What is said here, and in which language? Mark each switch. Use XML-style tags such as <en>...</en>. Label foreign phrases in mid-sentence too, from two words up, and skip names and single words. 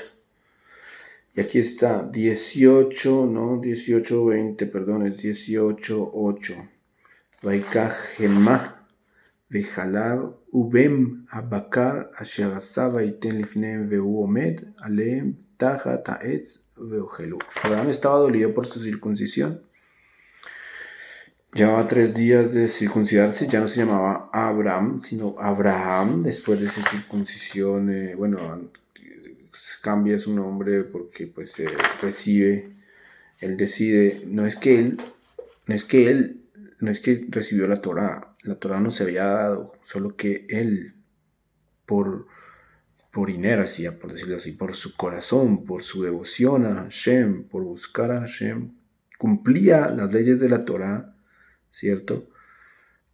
<es>Y aquí está 18:20, perdón, es 18:8.</es> <he>ויקח חמאה וחלב ובן הבקר אשר עשה ויתן לפניהם והוא עמד עליהם תחת העץ ויאכלו.</he> <es>Abraham estaba dolido por su circuncisión. Llevaba 3 días de circuncidarse, ya no se llamaba Abraham, sino Abraham, después de su circuncisión, cambia su nombre porque pues él decide, no es que recibió la Torá no se había dado, solo que él, por inercia, por decirlo así, por su corazón, por su devoción a Hashem, por buscar a Hashem, cumplía las leyes de la Torá, ¿cierto?</es>